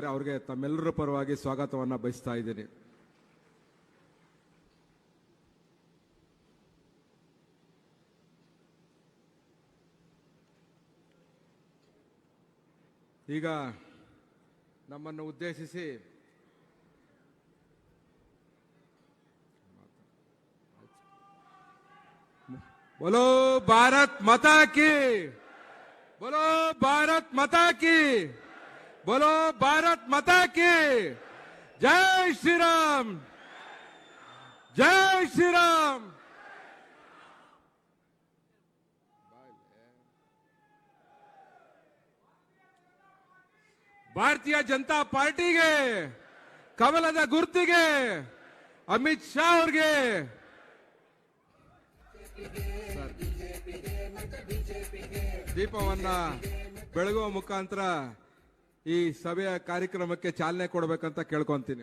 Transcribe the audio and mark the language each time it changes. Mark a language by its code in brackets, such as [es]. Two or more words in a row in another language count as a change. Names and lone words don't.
[kn] ಅವ್ರಿಗೆ ತಮ್ಮೆಲ್ಲರ ಪರವಾಗಿ ಸ್ವಾಗತವನ್ನು ಬಯಸ್ತಾ ಇದ್ದೀನಿ. ಈಗ ನಮ್ಮನ್ನು ಉದ್ದೇಶಿಸಿ [hi] बोलो भारत माता की, बोलो भारत माता की, बोलो भारत माता की, जय श्री राम, जय श्री राम. [kn] ಭಾರತೀಯ ಜನತಾ ಪಾರ್ಟಿಗೆ, ಕಮಲದ ಗುರುತಿಗೆ, ಅಮಿತ್ ಶಾ ಅವ್ರಿಗೆ ದೀಪವನ್ನ ಬೆಳಗುವ ಮುಖಾಂತರ ಈ ಸಭೆಯ ಕಾರ್ಯಕ್ರಮಕ್ಕೆ ಚಾಲನೆ ಕೊಡಬೇಕಂತ ಕೇಳ್ಕೊಂತೀನಿ.